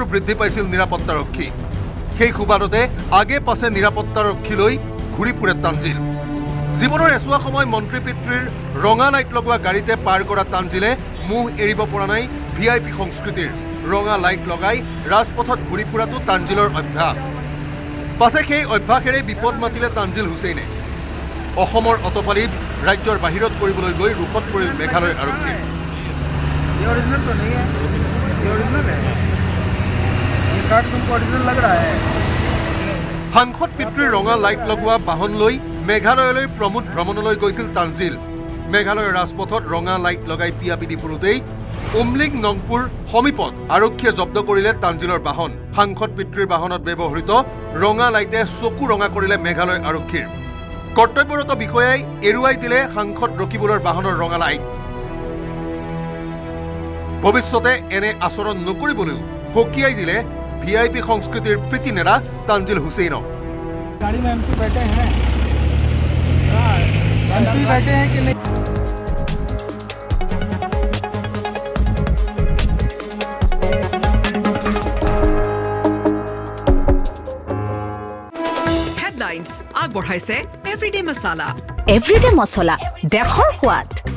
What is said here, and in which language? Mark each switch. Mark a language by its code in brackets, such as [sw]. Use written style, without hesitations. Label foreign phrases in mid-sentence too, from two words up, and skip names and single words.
[as] বৃদ্ধি পাইছিল নিৰাপত্তাৰক্ষী সেই সুবাদতে আগে পাছে নিৰাপত্তাৰক্ষী লৈ ঘূৰি ফুৰে তানজিল জীৱনৰ এছোৱা সময় মন্ত্ৰী পিতৃৰ ৰঙা লাইট লগোৱা গাড়ীতে পাৰ কৰা তানজিলে মুখ এৰিব পৰা নাই VIP সংস্কৃতিৰ ৰঙা লাইট লগাই ৰাজপথত ঘূৰি ফুৰাটো তানজিলৰ অভ্যাস পাছে সেই অভ্যাসেৰে বিপদ মাতিলে তানজিল হুছেইনে অসমৰ অতপালিত ৰাজ্যৰ বাহিৰত কৰিবলৈ গৈ ৰুখত পৰিল মেঘালয় আৰক্ষী [hi] ये ओरिजिनल तो नहीं है ये ओरिजिनल है ये कार्ड तुमको ओरिजिनल लग रहा है [as] সাংসদ পিতৃৰ ৰঙা লাইট লগোৱা বাহন লৈ মেঘালয়লৈ প্ৰমোদ ভ্ৰমণলৈ গৈছিল তানজিল মেঘালয়ৰ ৰাজপথত ৰঙা লাইট লগাই পিয়াপিদি ফুৰোতেই উমলিং নংপুৰ সমীপত আৰক্ষীয়ে জব্দ কৰিলে তানজিলৰ বাহন সাংসদ পিতৃৰ বাহনত ব্যৱহৃত ৰঙা লাইটে চকু ৰঙা কৰিলে মেঘালয় আৰক্ষীৰ কৰ্তব্যৰত বিষয়াই এৰুৱাই দিলে সাংসদ ৰকিবুলৰ বাহনৰ ৰঙা লাইট ভৱিষ্যতে এনে আচৰণ নকৰিবলৈও সকীয়াই দিলে VIP সংস্কৃতিৰ প্ৰীতি নেতা তানজিল হুছেইনক [hi] गाड़ी में MP बैठे हैं एमपी बैठे हैं कि नहीं [as] হেডলাইনছ আগবঢ়াইছে এভৰিডে মছলা এভৰিডে মছলা দেশৰ সোৱাদ